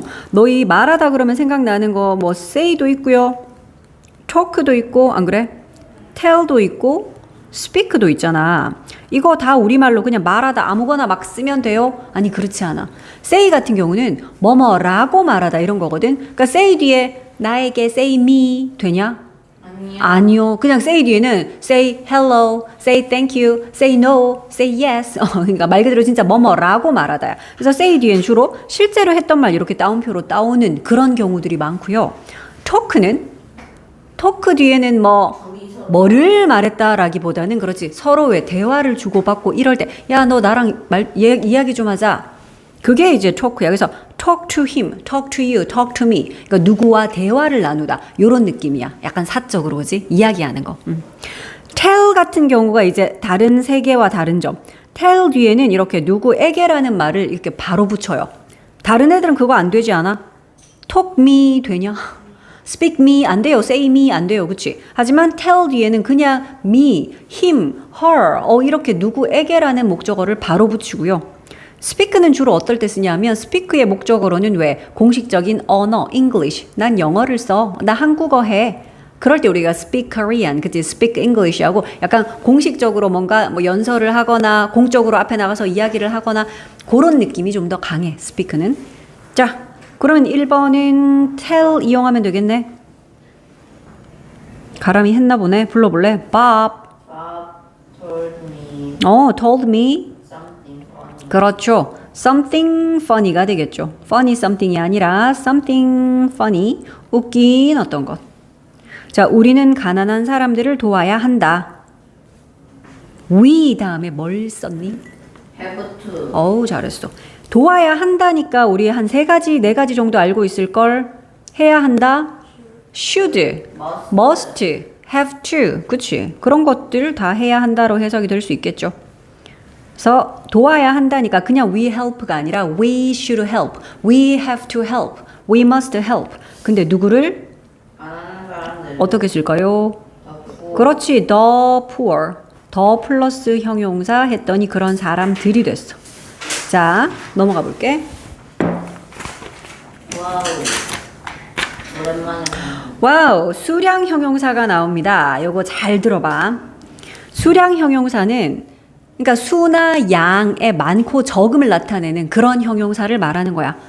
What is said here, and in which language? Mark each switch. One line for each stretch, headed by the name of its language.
Korean: 너희 말하다 그러면 생각나는 거 뭐 say도 있고요, talk도 있고 안 그래? tell도 있고 speak도 있잖아. 이거 다 우리말로 그냥 말하다 아무거나 막 쓰면 돼요? 아니 그렇지 않아. say 같은 경우는 뭐뭐라고 말하다 이런 거거든. 그러니까 say 뒤에 나에게 say me 되냐? 아니요. 그냥
English: say
Korean: 뒤에는
English: say hello, say thank you, say no, say yes.
Korean: 그러니까 말 그대로 진짜 뭐뭐라고 말하다야. 그래서 say 뒤엔 주로 실제로 했던 말 이렇게 따옴표로 따오는 그런 경우들이 많고요. talk 뒤에는 뭐 뭐를 말했다라기보다는 그렇지. 서로의 대화를 주고받고 이럴 때, 야, 너 나랑 이야기 좀 하자. 그게 이제 토크야. 그래서
English: talk to him, talk to you, talk to me.
Korean: 그러니까 누구와 대화를 나누다. 요런 느낌이야. 약간 사적으로 그지? 이야기하는 거. tell 같은 경우가 이제 다른 세계와 다른 점. tell 뒤에는 이렇게 누구에게라는 말을 이렇게 바로 붙여요. 다른 애들은 그거 안 되지 않아?
English: talk me
Korean: 되냐?
English: speak me
Korean: 안 돼요. say me 안 돼요. 그치? 하지만 tell 뒤에는 그냥 me, him, her 이렇게 누구에게라는 목적어를 바로 붙이고요. speak는 주로 어떨 때 쓰냐면 speak의 목적어로는 왜? 공식적인 언어, English. 난 영어를 써. 나 한국어 해. 그럴 때 우리가
English: speak Korean,
Korean: 그치?
English: speak English
Korean: 하고 약간 공식적으로 뭔가 뭐 연설을 하거나 공적으로 앞에 나가서 이야기를 하거나 그런 느낌이 좀 더 강해, speak는. 자, 그러면 1번은 tell 이용하면 되겠네. 가람이 했나 보네. 불러볼래? Bob.
English: Bob told me told me. something funny.
Korean: 그렇죠. something funny가 되겠죠.
English: funny something
Korean: 이 아니라
English: something funny.
Korean: 웃긴 어떤 것. 자, 우리는 가난한 사람들을 도와야 한다. we 다음에 뭘 썼니?
English: Have to.
Korean: 어우, 잘했어. 도와야 한다니까 우리 한 3가지, 4가지 정도 알고 있을걸? 해야 한다? should, must, have to. 그치? 그런 것들 다 해야 한다로 해석이 될 수 있겠죠. 그래서 도와야 한다니까 그냥 we help가 아니라
English: we should help, we have to help, we must help.
Korean: 근데 누구를 가난한 사람들. 어떻게 쓸까요? 더 그렇지, the poor. 더 플러스 형용사 했더니 그런 사람들이 됐어. 자, 넘어가 볼게. 와우. 오랜만에. 와우, 수량 형용사가 나옵니다. 요거 잘 들어봐. 수량 형용사는 그러니까 수나 양의 많고 적음을 나타내는 그런 형용사를 말하는 거야.